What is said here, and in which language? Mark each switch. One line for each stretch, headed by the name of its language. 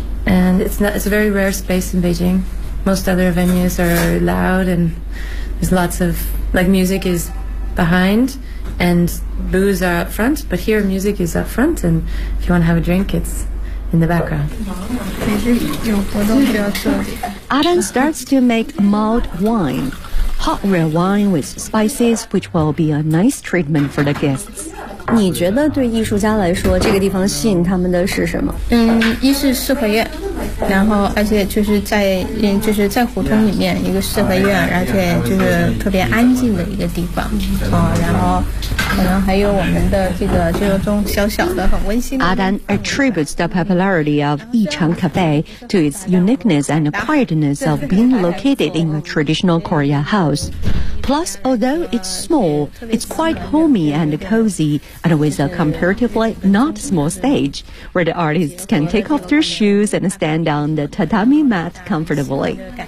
English: And it's a very rare space in Beijing. Most other venues are loud and there's lots of, like music is behind and booze are up front, but here music is up front and if you want to have a drink, it's in the background. Adan starts to make mulled wine, hot red wine with spices, which will be a nice treatment for the guests.
Chinese: 你觉得对艺术家来说这个地方吸引他们的是什么一是四合院然后而且就是在就是在胡同里面一个四合院而且就是特别安静的一个地方然后可能还有我们的这个就是种小小的很温馨的
English: Adan attributes the popularity of Yichang Cafe to its uniqueness and quietness of being located in a traditional Korea houseplus although it's small it's quite homey and cozy and with a comparatively not small stage where the artists can take off their shoes and stand on the tatami mat comfortably